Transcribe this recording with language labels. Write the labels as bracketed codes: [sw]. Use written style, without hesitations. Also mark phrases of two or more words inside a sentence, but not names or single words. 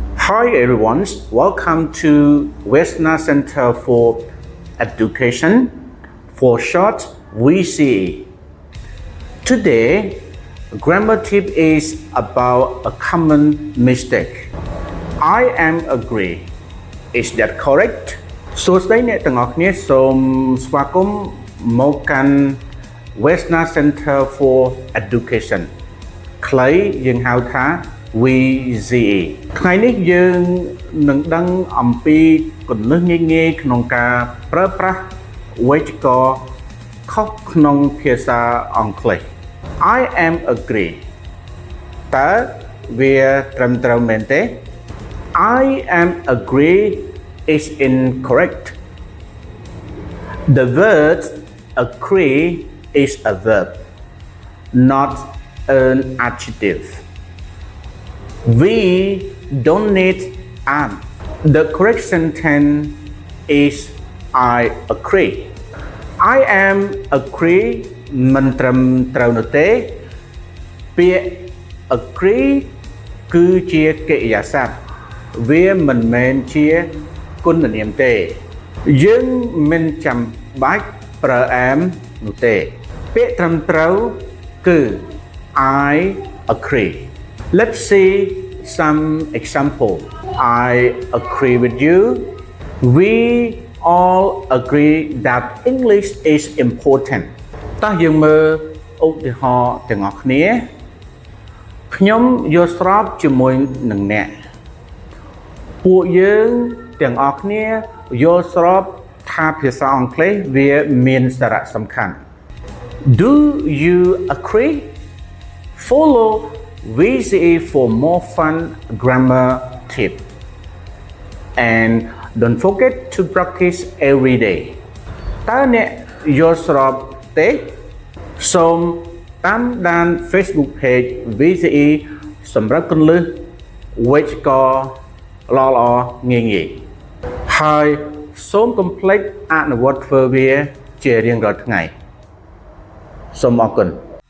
[en] Hi everyone, welcome to Western Center for Education, for short VCE. Today, grammar tip is about a common mistake. I am agree. Is that correct? [km] សួស្តីអ្នកទាំងអស់គ្នាសូមស្វាគមន៍មកកាន់ Western Center for Education ខ្លីយើងហៅថា VCE ថ្ងៃនេះយើងនឹងដឹងអំពីគន្លឹះងាយៗក្នុងការប្រើប្រាស់វេយ្យាករណ៍ខុសក្នុងភាសាអង់គ្លេស [en] I am agree [km] តើវាត្រឹមត្រូវមែនទេ [en] I am agree is incorrect. The word agree is a verb, not an adjective. We don't need am. The correct sentence is I agree. I am agree [km] មិនត្រឹមត្រូវនោះទេពាក្យ agree គឺជាកិរិយាសព្ទវាមិនមែនជាគុណនាមទេយើងមិនចាំបាច់ប្រើ am នោះទេពាក្យត្រឹមត្រូវគឺ [en] I agree. Let's see some example. I agree with you. We all agree that English is important. [km] តោះយើងមើលឧទាហរណ៍ទាំងអស់គ្នាខ្ញុំយល់ស្របជាមួយនឹងអ្នកពួកយើងទាំងអស់គ្នាយល់ស្របថាភាសាអង់គ្លេសវាមានសារៈសំខាន់ [en] Do you agree? Follow VCE for more fun grammar tip and don't forget to practice every day [km] តើអ្នកយល់ស្របទេសូមតាមដាន Facebook page VCE សម្រាប់គន្លឹះវេយ្យាករណ៍ល្អៗងាយៗហើយសូមកុំភ្លេចអនុវត្តធ្វើវាជារៀងរាល់ថ្ងៃសូមអរគុណ